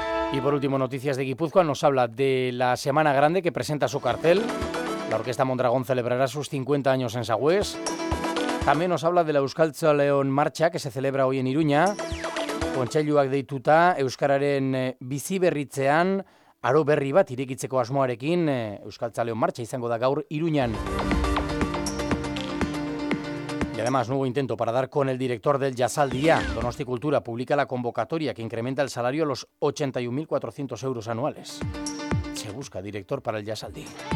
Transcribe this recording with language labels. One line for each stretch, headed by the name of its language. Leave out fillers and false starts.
Spanish: Y por último, Noticias de Guipúzcoa nos habla de la Semana Grande que presenta su cartel. La Orquesta Mondragón celebrará sus 50 años en Sagüez. También nos habla de la Euskaltzaleon Marcha que se celebra hoy en Iruña.
Basque: Kontseiluak deituta, Euskararen bizi berritzean, aro berri bat irekitzeko asmoarekin, Euskaltzaleon Martxa izango da gaur Iruñan.
Spanish: Y además, nuevo intento para dar con el director del Jazaldia. Donosti Cultura publica la convocatoria que incrementa el salario a los 81.400 euros anuales. Se busca director para el Jazaldia.